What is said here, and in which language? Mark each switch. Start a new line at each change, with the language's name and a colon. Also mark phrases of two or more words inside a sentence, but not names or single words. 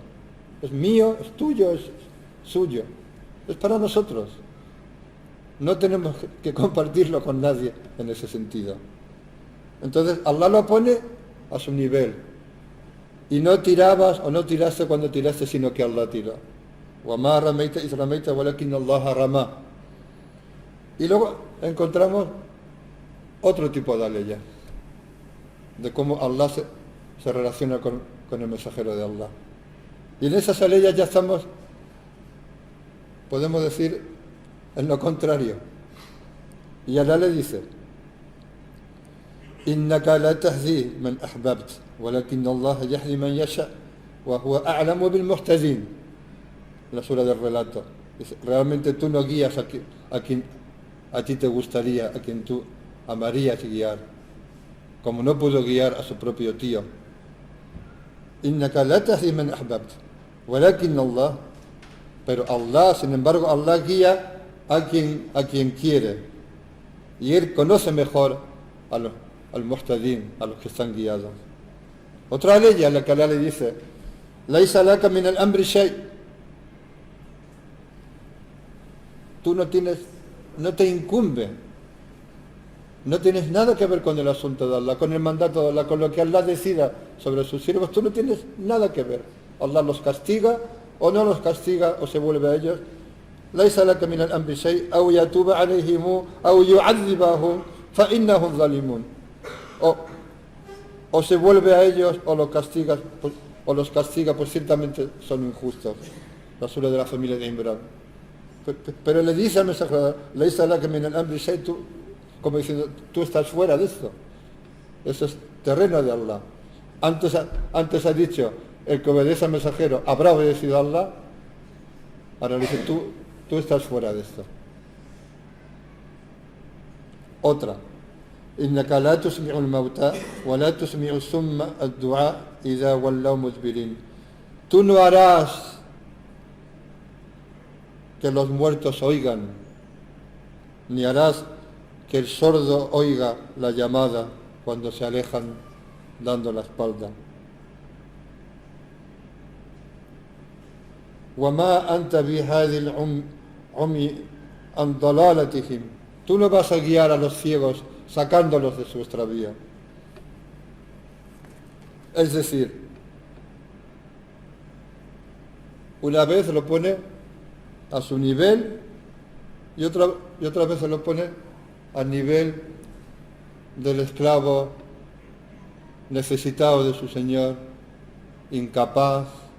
Spanish: Es mío, es tuyo, es suyo. Es para nosotros. No tenemos que compartirlo con nadie en ese sentido. Entonces Allah lo pone a su nivel. Y no tirabas o no tiraste cuando tiraste, sino que Allah tiró.
Arabic: وَمَا رَمَيْتَ إِذْ رَمَيْتَ وَلَكِنَّ اللَّهَ رَمَى.
Spanish: Y luego encontramos otro tipo de aleya, de cómo Allah se relaciona con el mensajero de Allah. Y en esas aleyas ya estamos, podemos decir, en lo contrario. Y Allah le dice,
Arabic: إِنَّكَ لَا تَهْدِي مَنْ أَحْبَبْتَ وَلَكِنَّ اللَّهَ يَهْدِي مَنْ يَشَاءُ وَهُوَ أَعْلَمُ بِالْمُهْتَدِينَ.
Spanish: La sura del relato. Dice, realmente tú no guías a quien a ti te gustaría, a quien tú amarías guiar. como no pudo guiar a su propio tío.
Arabic: إنك لا تهدي من أحببت ولكن الله,
Spanish: pero Allah, sin embargo, Allah guía a quien quiere. Y Él conoce mejor al muhtadin, a los que están guiados. Otra ley a la que Allah le dice,
Arabic: ليس لك من الأمر شيء.
Spanish: Tú no te incumbe, no tienes nada que ver con el asunto de Allah, con el mandato de Allah, con lo que Allah decida sobre sus siervos, tú no tienes nada que ver. Allah los castiga o no los castiga o se vuelve a ellos.
Arabic: ليس لك من الأمر شيء أو يتوب عليهم أو يعذبهم فإنهم ظالمون.
Spanish: O se vuelve a ellos o los castiga, pues ciertamente son injustos. La sura de la familia de Imran. Pero le dice al mensajero,
Arabic: ليس لك من الأمر شيء,
Spanish: tú, como diciendo, tú estás fuera de esto. Eso es terreno de Allah. Antes ha dicho, el que obedece al mensajero habrá obedecido a Allah. Ahora le dice, tú estás fuera de esto. Otra.
Arabic: إنك لا تسمع الموتى ولا تسمع الصم الدعاء إذا ولوا مدبرين.
Spanish: Tú no harás que los muertos oigan, ni harás que el sordo oiga la llamada cuando se alejan dando la espalda.
Arabic: وما أنت بهذه العمي عن ضلالتهم.
Spanish: Tú no vas a guiar a los ciegos sacándolos de su extravío. Es decir, una vez lo pone a su nivel y otra vez se lo pone al nivel del esclavo necesitado de su señor, incapaz.